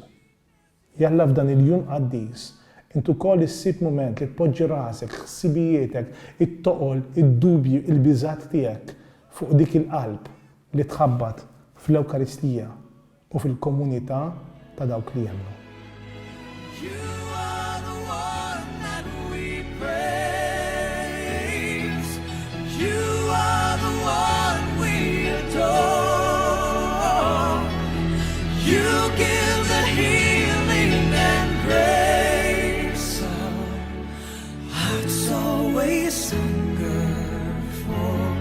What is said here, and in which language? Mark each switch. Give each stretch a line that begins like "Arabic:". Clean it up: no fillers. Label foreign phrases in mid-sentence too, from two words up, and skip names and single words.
Maltese: Jalla f'dan il-jum qaddis intu wkoll issib mument li tpoġġi rasek, ħsibijietek, it-toqol, id-dubju, il-biżgħat tiegħek fuq dik il-qalb li tħabbat fl-Ewkaristija u fil-komunità ta' dawk li jemmnu.
English: You are the one that we praise. You are the one we adore. You give the healing and grace our hearts always hunger for.